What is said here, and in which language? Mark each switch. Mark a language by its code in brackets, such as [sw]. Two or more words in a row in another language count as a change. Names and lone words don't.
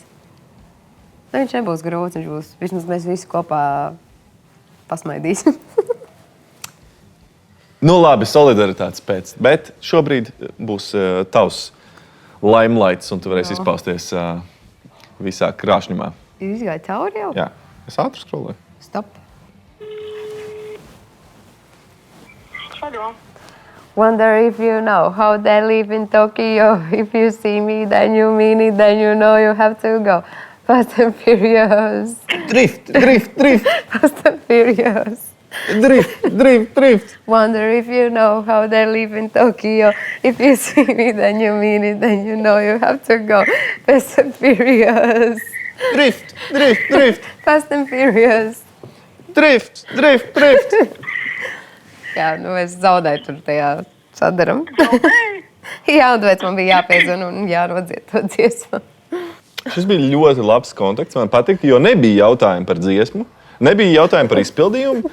[lv] Viņš nebūs grūts, viņš būs. Vismaz mēs visi kopā pasmaidīsim. Labi, solidaritātes pēc. Bet šobrīd būs tavs limelights, un tu varēsi izpausties visā krāšņumā. Izgāja cauri jau? Jā, es ātri skrolēju. [en] Stop. Hello. Wonder if you know how they live in Tokyo. If you see me, then you mean it, then you know you have to go. Fast and Furious. Drift. Fast and Furious. Drift. Wonder if you know how they live in Tokyo. If you see me, then you mean it, then you know you have to go. Fast and Furious. Drift. Fast and Furious. Drift. [lv] Jā, es zaudēju tur tajā sadaram. Jā, un tāpēc man bija jāpiezvana un jānodzied to dziesmu. Šis bija ļoti labs kontakts. Man patīk, jo nebija jautājumu par dziesmu, nebija jautājumu par izpildījumu.